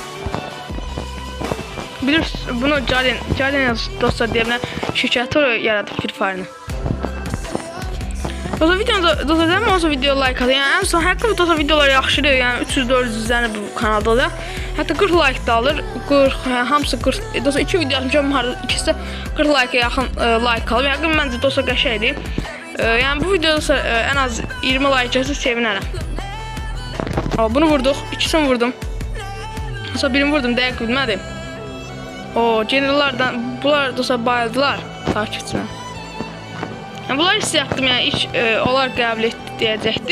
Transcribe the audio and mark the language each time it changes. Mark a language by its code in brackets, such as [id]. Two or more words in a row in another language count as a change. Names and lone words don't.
[az] Bilirsiniz bunu Galina dostlar deyə bilən şirkəti yaradıb Free Fire-ını. Dostlar videoda dostlar zəmin olsa video like atın. Yəni ən son həqiqətən dostlar videolar yaxşıdır. Yəni 300-400 izlənir bu kanalda da. Hətta 40 like da alır. 40 yəni hamısı 40. Dostlar 2 video atmışam, ikisi də 40 like-a yaxın like alıb. Həqiqətən məncə dostlar qəşəngdir. Yəni bu videoda dostlar ən az 20 like gəlsə sevinərəm. Bunu vurduq, ikisini vurdum. Dostlar birini vurdum, dəqiq bilmədim. Generallardan bunlar dostlar bayıldılar takipçimə. Yəni bunlar istəyətdim, yəni ilk onlar qəbul etdi deyəcəkdim.